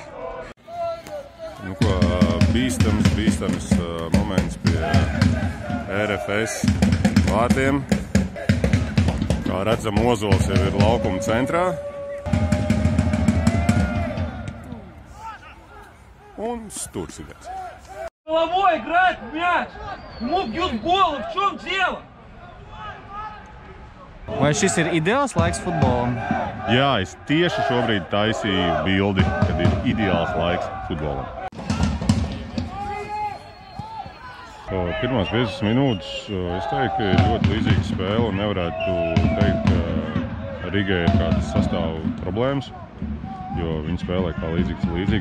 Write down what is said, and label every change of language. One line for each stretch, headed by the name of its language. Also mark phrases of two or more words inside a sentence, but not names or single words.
Latvian: Nu ko, bīstams moments pie RFS vārtiem. Kā redzam, Ozols jau ir laukuma centrā. Un Sturcīgais.
Russian: Головой играет в мяч! Ему бьют в голову, в чем дело?
Latvian: Vai šis ir ideāls laiks futbolam? Jā, es tieši šobrīd taisīju bildi, kad ir ideāls laiks futbolam. Pirmās 50 minūtes, es teiktu, ka ir ļoti līdzīga spēle un nevarētu teikt, ka Rīgai ir kādas sastāvu problēmas, jo viņi spēlē kā līdzīgi.